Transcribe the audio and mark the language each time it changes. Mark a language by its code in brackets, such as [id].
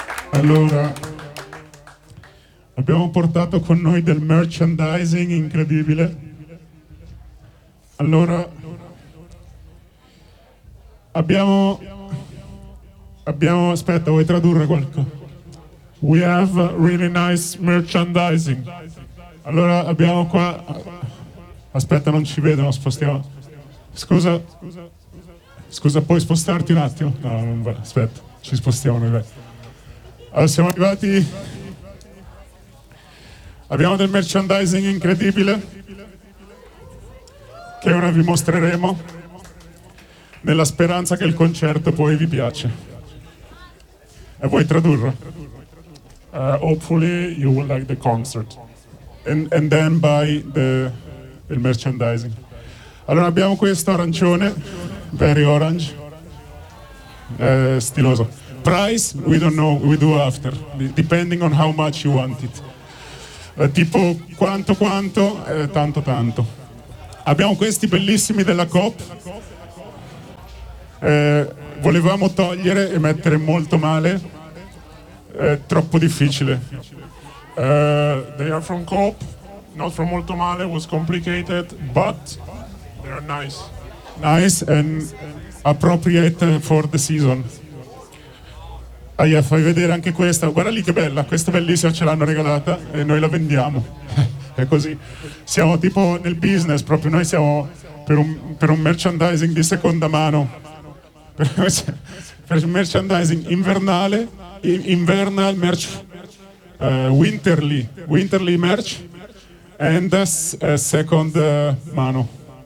[it] Allora, abbiamo portato con noi del merchandising incredibile. Allora, abbiamo, aspetta, vuoi tradurre qualcosa? [en] We have really nice merchandising. [it] Allora, abbiamo qua, aspetta, non ci vedono, spostiamo. Scusa, puoi spostarti un attimo? No, non va, aspetta, ci spostiamo noi. Allora, siamo arrivati. Abbiamo del merchandising incredibile che ora vi mostreremo nella speranza che il concerto poi vi piace. E vuoi tradurre? [en] Hopefully you will like the concert and then buy the merchandising. [it] Allora abbiamo questo arancione, [en] very orange, [it] stiloso. [en] Price, we don't know, we do after, depending on how much you want it. [it] Tipo quanto, tanto. Abbiamo questi bellissimi della Coop. Volevamo togliere e mettere molto male. Troppo difficile. [en] They are from Coop, not from Molto Male, was complicated, but they are nice. Nice and appropriate for the season. [it] Aia, fai vedere anche questa, guarda lì che bella, questa bellissima, ce l'hanno regalata e noi la vendiamo. È così, siamo tipo nel business proprio, noi siamo per un merchandising di seconda mano, per un merchandising invernale, invernal merch, [en] winterly merch [it] and second mano.